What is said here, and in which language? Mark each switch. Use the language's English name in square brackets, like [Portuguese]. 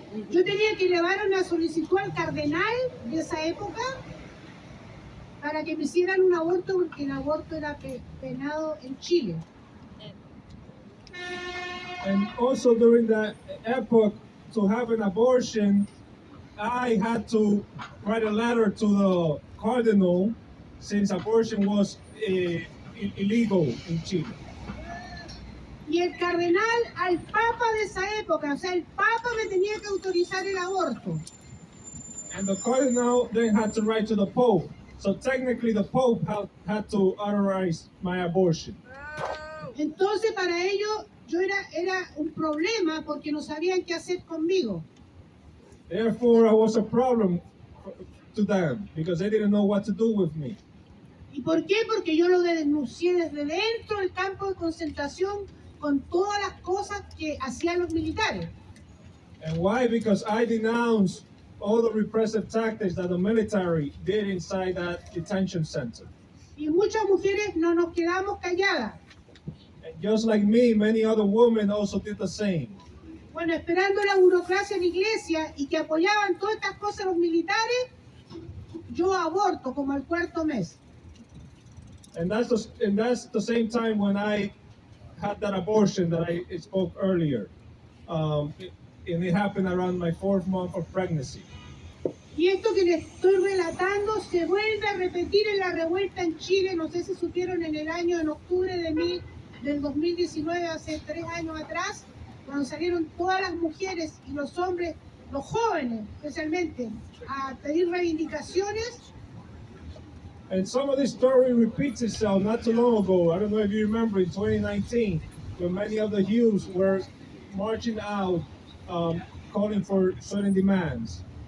[Spanish] Yo tenía que elevar una solicitud al cardenal de esa época para que me hicieran un aborto, porque el aborto era penado en Chile. [English] And also during that epoch, to have an abortion, I had to write a letter to the cardinal since abortion was illegal in Chile. [Spanish] Y el cardenal al papa de esa época, o sea, el papa me tenía que autorizar el aborto. [English] And the cardinal then had to write to the Pope. So technically the Pope had to authorize my abortion. [Spanish] Entonces para ellos yo era un problema porque no sabían qué hacer conmigo. [English] Therefore, I was a problem to them because they didn't know what to do with me. [Spanish] ¿Y por qué? Porque yo lo denuncié desde dentro del campo de concentración con todas las cosas que hacían los militares. [English] And why? Because I denounced all the repressive tactics that the military did inside that detention center. [Spanish] Y muchas mujeres no nos quedamos calladas. [English] And just like me, many other women also did the same. [Spanish] Bueno, esperando la burocracia en la iglesia y que apoyaban todas estas cosas los militares, yo aborto como al cuarto mes. [English] And that's the same time when I had that abortion that I spoke earlier. And it happened around my 4th month of pregnancy. [Spanish] Y esto que les estoy relatando se vuelve a repetir en la revuelta en Chile. No sé si supieron en el año, en octubre del 2019, hace 3 años atrás, cuando salieron todas las mujeres y los hombres, los jóvenes especialmente, a pedir reivindicaciones. [English] And some of this story repeats itself not too long ago. I don't know if you remember in 2019, when many of the youths were marching out, calling for certain demands.